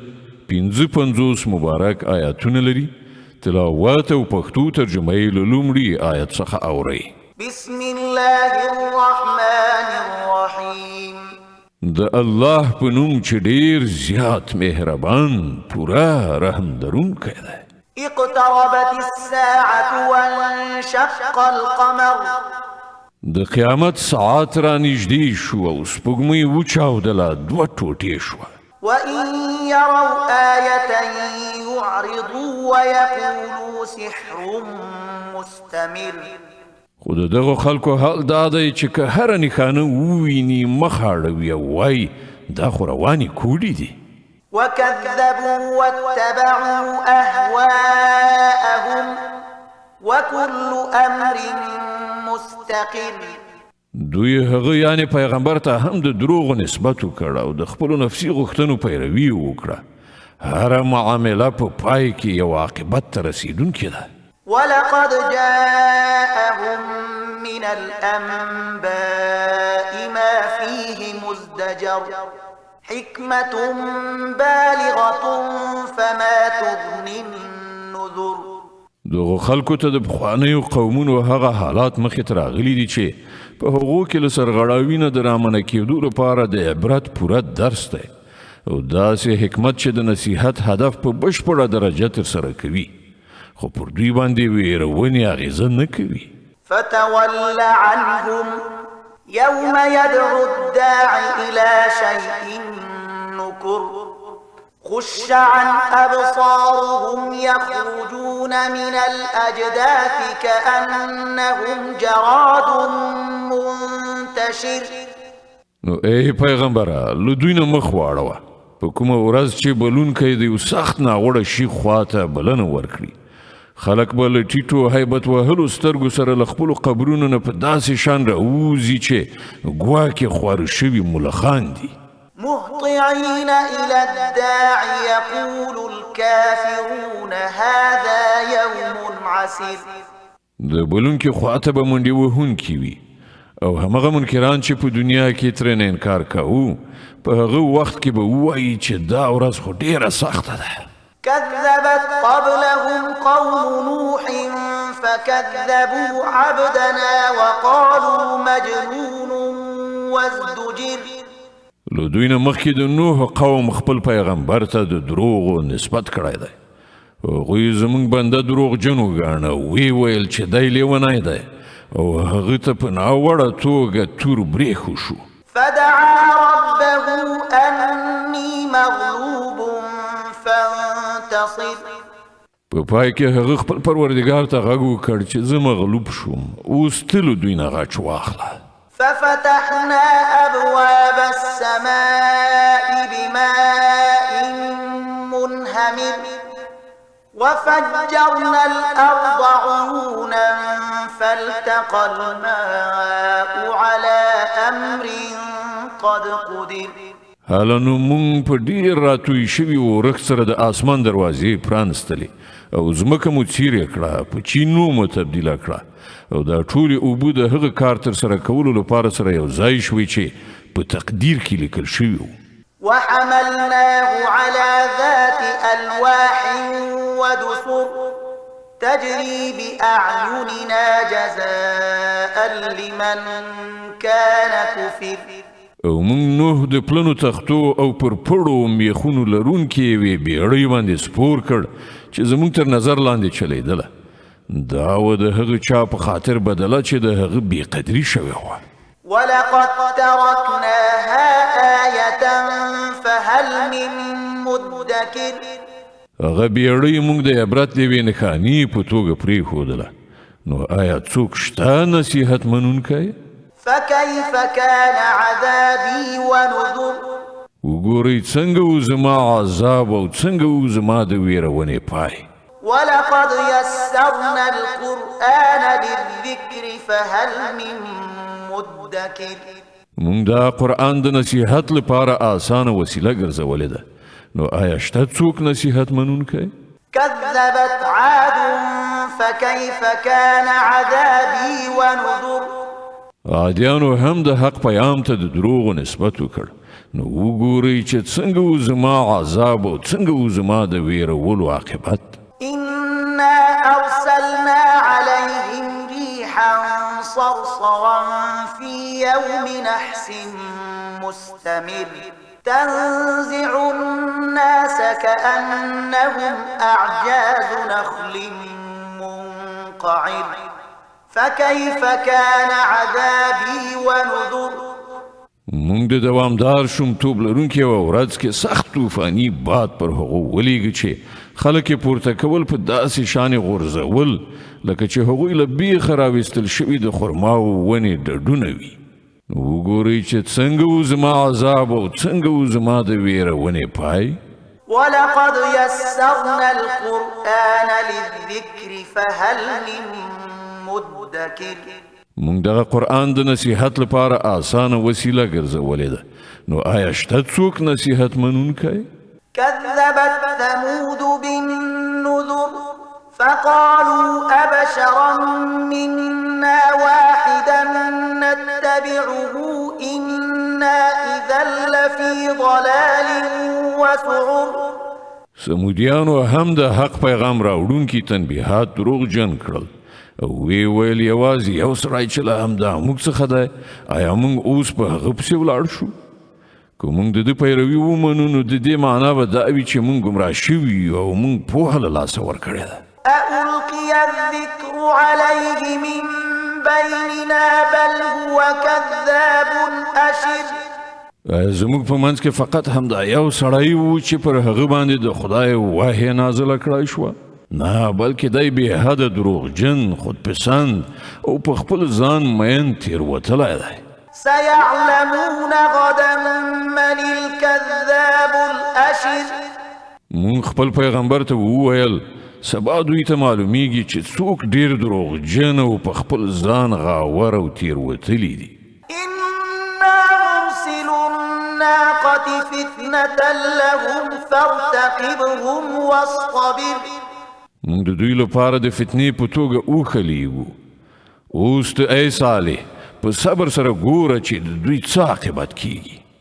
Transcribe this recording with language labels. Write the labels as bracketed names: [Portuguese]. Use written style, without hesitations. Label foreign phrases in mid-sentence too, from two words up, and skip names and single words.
[Pashto] 55 مبارک آیاتونه لري. تلاوت او پښتو ترجمه یې له لومړي آیت څخه اورئ. [Arabic] بسم الله الرحمن الرحیم. [Pashto] د الله په نوم چې ډېر زیات مهربان پوره رحم درونکی دی. [Arabic] اقتربت الساعة وانشق القمر. [Pashto] د قیامت ساعت را نږدې شو او سپوږمۍ وچاودله، دوه ټوټې شوه. [Arabic] وإن يروا آية يعرضوا ويقولوا سحر مستمر. [Pashto] خو د دغو خلکو حال دا دی چې که هره نښانه وویني مخ اړوي او وایي دا خو روانې کوډې دي. [Arabic] وكذبوا واتبعوا أهواءهم وكل أمر مستقر. [Pashto] دوی هغه یعنی پیغمبر ته هم د دروغو نسبت وکړ او د خپلو نفسي غوښتنو پیروي وکړه. هره معامله په پای کې یو عاقبت ته رسیدونکې ده. [Arabic] ولقد جاءهم من الأنباء ما فيه مزدجر حكمة بالغة فما تغني النذر. [Pashto] دغه خلکو ته د پخوانیو قومونو هغه حالات مخې ته راغلي دي چې په هغو کې له سرغړاوي نه د رامنع کېدو لپاره د عبرت پوره درس دی او داسې حکمت چې د نصیحت هدف په بشپړه درجه ترسره کوي، خو پر دوی باندې ویرونې اغېزه نه کوي. [Arabic] فتول عنهم يوم يدعو الداعي إلى شيء نكر خش عن أبصارهم يخرجون من الأجداث كأنهم جراد منتشر. [Pashto] نو ای پیغمبره له دوی نه مخ واړوه. په کومه ورځ چې بلونکی د یو سخت ناوړه شي خواته بلنه ورکړي، خلک به له ټیټو هیبت وهلو سترګو سره له خپلو قبرونو نه په داسې شان راوځي چې ګواکې خواره شوي ملخان دي. [Arabic] مهطعين إلى الداع يقول الكافرون هذا يوم عسير. [Pashto] د بلونکي خواته به منډې وهونکي وي او همغه منکران چې په دنیا کې ترېنه انکار کوو په هغه وخت کې به ووایي چې دا ورځ خو ډېره سخته ده. [Arabic] كذبت قبلهم قوم نوح فكذبوا عبدنا وقالوا مجنون وازدجر. [Pashto] له دوی نه مخکې د نوح قوم خپل پیغمبر ته د دروغو نسبت کړی دی. هغوی زموږ بنده دروغجن وګاڼه، ویې ویل چې دی لیونی دی او هغه ته په ناوړه توګه تور برېښو شو. [Arabic] فدعا ربه أني مغلوب فانتصر. [Pashto] په پای کې هغه خپل پروردګار ته غږ وکړ چې زه مغلوب شوم، اوس ته له دوی نه غچ واخله. [Arabic] ففتحنا أبواب السماء بماء منهمر وفجرنا الأرض عيونا فالتقى الماء على أمر قد قدر. [Pashto] حالا نو مونږ په ډېر راتوی شوي اورښت سره د آسمان دروازې پرانستلې او ځمکه مو څیرې کړه، په چینو مو تبدیله کړه او دا ټولې اوبه د هغه کار ترسره کولو لپاره سره یو ځای شوي چې په تقدیر کې لیکل شوي وو. [Arabic] وحملناه على ذات ألواح ودسر تجري بأعيننا جزاء لمن كان كفر. [Pashto] او مونږ نوح د پلنو تختو او پر پړو میخونو لرونکې یوې بیړۍ باندې سپور کړ چې زموږ تر نظر لاندې چلیدله. دا و د هغه چا په خاطر بدله چې د هغه بېقدري شوې وه. [Arabic] ولقد تركناها آية فهل من مدكر. [Pashto] هغه بیړۍ مونږ د عبرت د یوې نښانې په توګه پرېښودله، نو آیا څوک شته نصیحت منونکی؟ [Arabic] فكيف كان عذابي ونذر. [Pashto] وګورئ څنګه و زما عذاب او څنګه و زما د ویرونې پای. [Arabic] ولقد يسرنا القرآن للذكر فهل من مدكر. [Pashto] مونږ دا قرآن د نصیحت لپاره آسانه وسیله ګرځولې ده، نو آیا شته څوک نصیحت منونکی؟ [Arabic] كذبت عاد فكيف كان عذابي ونذر. [Pashto] عادیانو هم د حق پیام ته د دروغو نسبت وکړ، نو وګورئ چې څنګه و زما عذاب او څنګه و زما د ویرولو عاقبت. [Arabic] إنا أرسلنا عليهم ريحا صرصرا في يوم نحس مستمر تنزع الناس كأنهم أعجاز نخل منقعر فكيف كان عذابي ونذر. [Pashto] مونږ د دوامدار شومتوب لرونکي یوه ورځ کې سخت طوفاني باد پر هغو ولیږه چې خلک یې پورته کول په داسې شانې غورځول لکه چې هغوی له بیخه راویستل شوي د خرماو ونې ډډونه وي. وګورئ چې څنګه و زما عذاب او څنګه و زما د ویرونې پای. [Arabic] ولقد يسرنا القرآن للذكر فهل من مدكر. [Pashto] مونږ دغه قرآن د نصیحت لپاره آسانه وسیله ګرځولې ده، نو آیا شته څوک نصیحت منونکی؟ [Arabic] كذبت ثمود بالنذر فقالوا أبشرا منا واحدا نتبعه إنا إذا لفي ضلال وسعر. [Pashto] سمودیانو هم د حق پیغام راوړونکي تنبیهات دروغجن کړل او وی ویل یوازې یو سړی چې له همدا موږ څخه دی، آیا موږ اوس په هغه پسې ولاړ شو؟ که موږ د ده پیروي ومنو نو د دې معنا به دا وي چې موږ ګمراه شوي یو او موږ پوهه له لاسه ورکړې ده. [Arabic] أألقي الذكر عليه من بيننا بل هو كذاب أشر. [Pashto] زموږ په منځ کې فقط همدا یو سړی و چې پر هغه باندې د خدای وحی نازله کړای شوه؟ نه، بلکې دی بې حده دروغجن، خودپسند او په خپل ځان مین تېروتلی دی. [Arabic] سيعلمون غدا من الكذاب الأشر. [Pashto] مون خپل پیغمبر ته وویل سبا دوی ته معلومیږي چې څوک ډیر دروغجن او په خپل ځان غاور او تېروتلی دي. [Arabic] إنا مرسل الناقة فتنة لهم فارتقبهم واصطبر. [Pashto] مونږ د دوی لپاره د فتنې په توګه وښلیږو. اوس ته ای صالح په صبر سره ګوره چې د دوی څه عاقبت کیږي.